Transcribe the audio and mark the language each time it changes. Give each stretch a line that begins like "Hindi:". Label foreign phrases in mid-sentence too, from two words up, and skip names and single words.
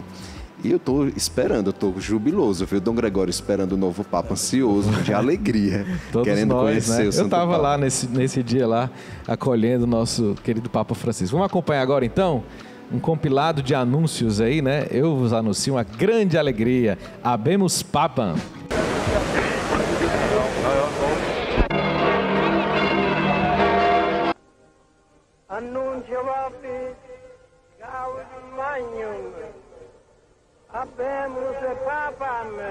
Portuguese: E eu estou esperando, eu estou jubiloso, viu? Dom Gregório esperando o novo Papa, ansioso, de alegria, querendo conhecer, né? O Santo Papa. Eu estava lá nesse dia lá, acolhendo o nosso querido Papa Francisco. Vamos acompanhar agora, então, um compilado de anúncios aí, né? Eu vos anuncio uma grande alegria.
Latin: Habemus Papam. Annuncio vobis Gaudium Magnum. Habemus Papam.